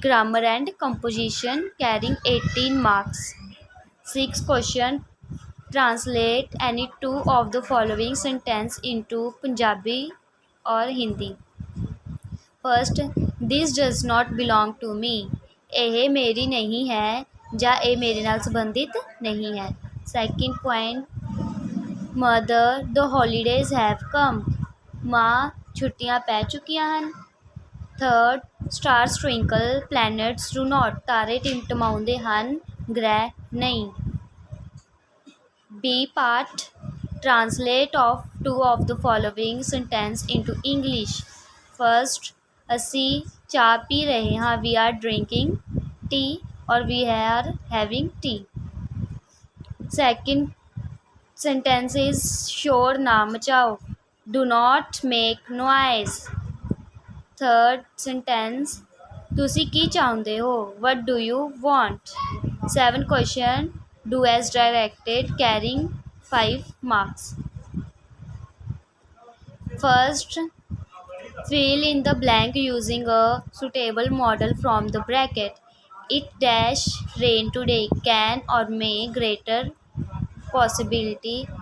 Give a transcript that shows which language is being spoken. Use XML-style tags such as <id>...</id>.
<en>Grammar and composition carrying 18 marks. Sixth question. Translate any two of the following sentence into Punjabi or Hindi. First, this does not belong to me.</en> <pa>ਇਹ ਮੇਰੀ नहीं है ਜਾਂ ਇਹ ਮੇਰੇ ਨਾਲ ਸੰਬੰਧਿਤ नहीं है.</pa> <en>Second point. Mother, the holidays have come.</en> <pa>ਮਾਂ, ਛੁੱਟੀਆਂ ਪੈ ਚੁੱਕੀਆਂ ਹਨ.</pa> <en>Third, stars twinkle, planets do not.</en> <pa>ਤਾਰੇ ਟਿਮਟਮਾਉਂਦੇ ਹਨ, ਗ੍ਰਹਿ ਨਹੀਂ.</pa> <en>B part. Translate of two of the following sentence into English.</en> <pa>First, ਅਸੀਂ ਚਾਹ ਪੀ ਰਹੇ ਹਾਂ.</pa> <en>We are drinking tea or we are having tea. Second sentence is</en> <hi>शोर ना मचाओ.</hi> <en>Do not make noise. Third sentence,</en> <pa>ਤੁਸੀਂ ਕੀ ਚਾਹੁੰਦੇ ਹੋ?</pa> <en>What do you want? Seventh question, do as directed carrying 5 marks. First, fill in the blank using a suitable model from the bracket. It dash rain today. Can or may greater possibility.</en>